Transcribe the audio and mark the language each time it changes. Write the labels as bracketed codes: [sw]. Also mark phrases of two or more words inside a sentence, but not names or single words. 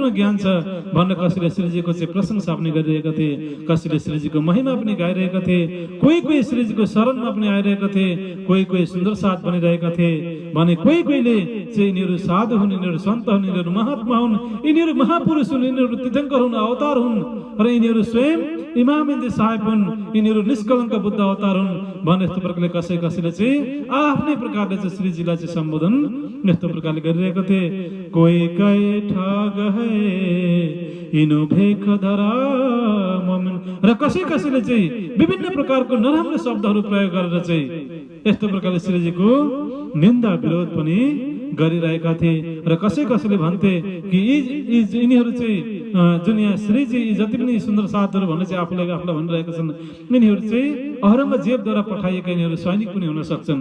[ne] ज्ञान छ भनेर कसैले श्रीजीको चाहिँ प्रशंसा पनि गरिरहेका थिए, कसैले श्रीजीको महिमा पनि गाइरहेका थिए, कोही श्रीजीको शरणमा पनि आइरहेका थिए, कोही सुन्दर साथ बनिरहेका थिए भने कोहीले चाहिँ यिनीहरू साधु हुन्, यिनीहरू सन्त हुन्, यिनीहरू महात्मा हुन्, यिनीहरू महापुरुष हुन्, यिनीहरू तीर्थङ्कर हुन्, अवतार हुन् र यिनीहरू स्वयं इमामिन्द साहेब हुन्, यिनीहरू निष्कलङ्क बुद्ध अवतार हुन् भन्ने यस्तो प्रकारले कसैले चाहिँ आफ्नै प्रकारले चाहिँ श्रीजीलाई चाहिँ सम्बोधन यस्तो प्रकारले गरिरहेका थिए। [hi] कोही कहे ठग है इनो भेख धरा मोमिन। [ne] र कसैले चाहिँ विभिन्न प्रकारको नराम्रो शब्दहरू प्रयोग गरेर चाहिँ यस्तो प्रकारले श्रीजीको निन्दा विरोध पनि गरिरहेका थिए र कसैले भन्थे कि यिनीहरू चाहिँ जुन यहाँ श्रीजी जति पनि सुन्दर साथहरू भन्ने चाहिँ आफूलाई भनिरहेका छन्, यिनीहरू चाहिँ औरङ्गजेबद्वारा पठाइएका यिनीहरू सैनिक पनि हुन सक्छन्।